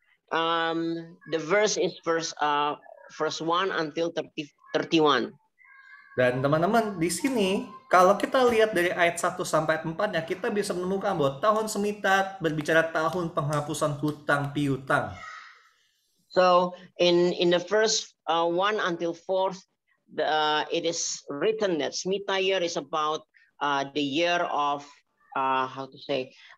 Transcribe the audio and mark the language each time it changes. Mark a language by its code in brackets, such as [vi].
[en] The verse is verse 1 until 31. [id] Dan teman-teman, di sini kalau kita lihat dari ayat 1 sampai 4-nya, kita bisa menemukan bahwa tahun Smita berbicara tahun penghapusan hutang piutang. [en] So in the first 1 until 4, it is written that Smita year is about the year of how to say,